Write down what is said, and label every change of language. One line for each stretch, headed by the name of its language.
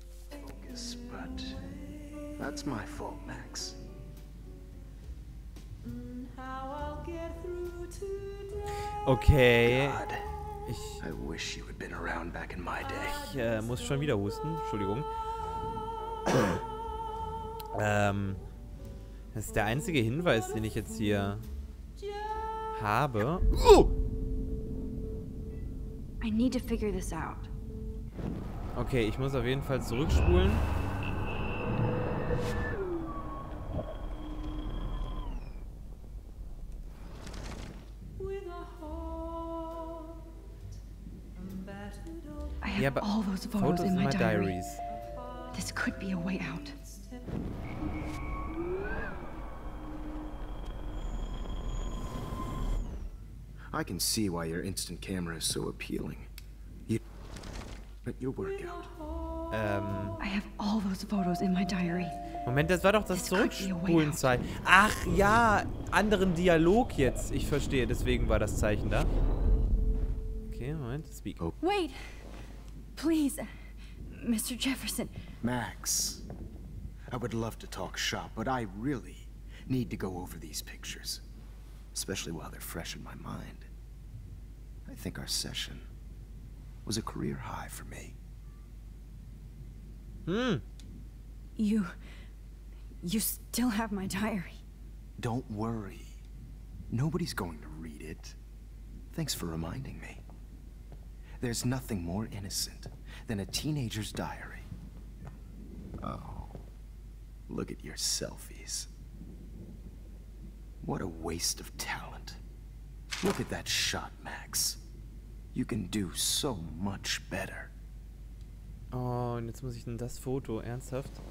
English: Focus, but that's my fault, Max. Okay. God, I wish you had been around back in my day.
German: Ich muss schon wieder husten. Entschuldigung. Das ist der einzige Hinweis, den ich jetzt hier habe.
English: I need to figure this out.
German: Okay, ich muss auf jeden Fall zurückspulen.
English: I have all those photos in my diary. This could be a way out. I can see why your instant camera is so appealing. You print your work out. I have all those photos in my diary.
German: Moment, das war doch das Zurückspulen-Zeichen. Ach ja, anderen Dialog jetzt. Ich verstehe, deswegen war das Zeichen da. Okay, Moment, speak. Oh.
English: Wait! Please, Mr. Jefferson. Max, I would love to talk shop, but I really need to go over these pictures. Especially while they're fresh in my mind. I think our session was a career high for me. You still have my diary. Don't worry. Nobody's going to read it. Thanks for reminding me. There's nothing more innocent than a teenager's diary. Oh, look at your selfies. What a waste of talent. Look at that shot, Max. You can do so much better.
German: Oh, und jetzt muss ich denn das Foto, ernsthaft?